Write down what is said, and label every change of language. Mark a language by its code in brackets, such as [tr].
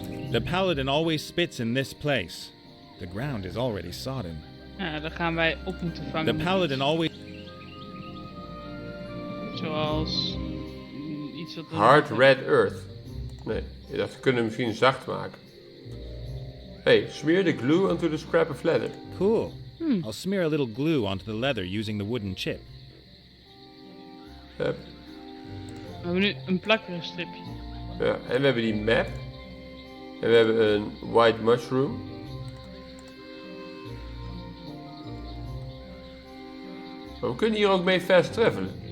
[en] The paladin always spits in this place. The ground is already sodden. [nl] Ja, daar gaan wij op moeten vangen. [en] The paladin always... [nl] Zoals... iets wat... [en] Hard red earth. Nee. [nl] Ik dacht, we kunnen hem misschien zacht maken. [en] Hey, smear the glue onto the scrap of leather. Cool. I'll smear a little glue onto the leather using the wooden chip. Hup. [nl] We hebben nu een plakkerig stripje. Ja, en we hebben die map. En we hebben een white mushroom. Maar we kunnen hier ook mee fast travelen.